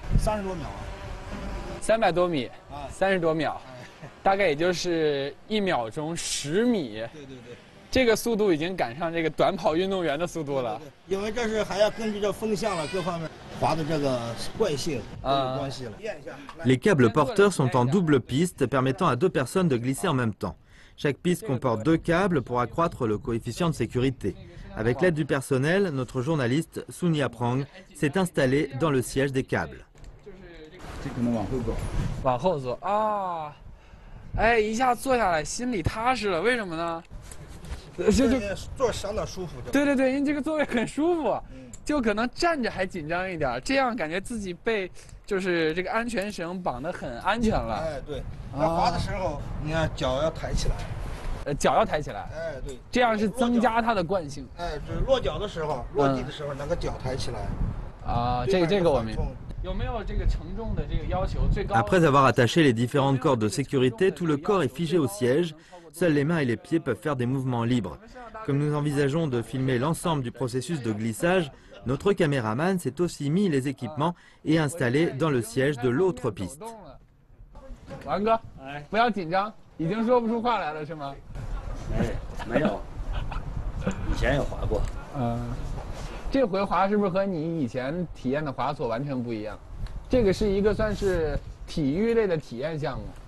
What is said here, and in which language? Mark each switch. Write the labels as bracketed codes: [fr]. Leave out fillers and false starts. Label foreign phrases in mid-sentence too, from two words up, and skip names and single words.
[zh] ？30 多秒啊。 300多米啊，30多秒，大概也就是1秒钟10米。对对对。这个速度已经赶上这个短跑运动员的速度了。对，因为这是还要根据这风向了各方面滑的这个惯性都有关系了。 [fr] Les câbles porteurs sont en double piste permettant à 2 personnes de glisser en même temps. Chaque piste comporte 2 câbles pour accroître le coefficient de sécurité. Avec l'aide du personnel, notre journaliste Sunia Prang s'est installé dans le siège des câbles. [zh] 这可能往后走，往后坐啊，哎，一下坐下来心里踏实了，为什么呢？就坐相当舒服。对对对，因为这个座位很舒服，就可能站着还紧张一点，这样感觉自己被就是这个安全绳绑得很安全了。哎，对，那滑的时候，你看脚要抬起来，脚要抬起来。哎，对，这样是增加它的惯性。哎，就是落脚的时候，落地的时候，那个脚抬起来。啊，这个我明白。有没有这个承重的这个要求？最高。 [fr] Après avoir attaché les différentes cordes de sécurité, tout le corps est figé au siège. Seules les mains et les pieds peuvent faire des mouvements libres. Comme nous envisageons de filmer l'ensemble du processus de glissage, notre caméraman s'est aussi mis les équipements et installé dans le siège de l'autre piste. [zh] 王哥，不要紧张，已经说不出话来了是吗？没有，以前有滑过。这回滑是不是和你以前体验的滑索完全不一样？这个是一个算是体育类的体验项目。